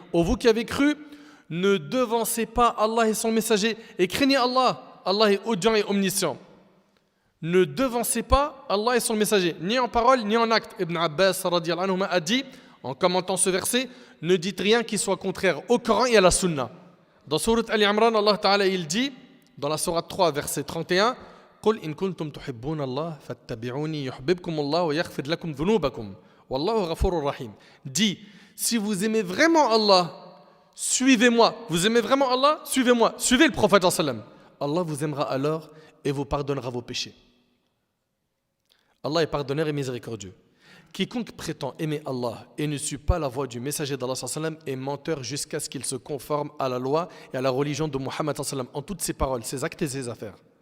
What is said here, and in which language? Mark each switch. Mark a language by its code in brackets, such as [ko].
[fr] Ô vous qui avez cru, ne devancez pas Allah et son messager et craignez Allah. Allah est audient et omniscient. Ne devancez pas Allah et son messager, ni en parole ni en acte. Ibn Abbas radiyallahu anhu a dit, en commentant ce verset, ne dites rien qui soit contraire au Coran et à la Sunna. Dans Surat Al-Imran, Allah Ta'ala il dit, dans la Sourate 3, verset 31, [ar] قُلْ إِن كُنْتُمْ تُحِبُّونَ اللَّهَ فَاتَّبِعُونِي يُحْبِبْكُمُ اللَّهُ وَيَغْفِرْ لَكُمْ ذُنُوبَكُمْ وَاللَّهُ غَفُورٌ رَحِيمٌ. [fr] Dis, si vous aimez vraiment Allah, suivez-moi. Vous aimez vraiment Allah, suivez-moi. Suivez le prophète sallam. Allah vous aimera alors et vous pardonnera vos péchés. Allah est pardonneur et miséricordieux. Quiconque prétend aimer Allah et ne suit pas la voie du messager d'Allah sallam est menteur jusqu'à ce qu'il se conforme à la loi et à la religion de Muhammad sallam en toutes ses paroles, ses actes et ses affaires.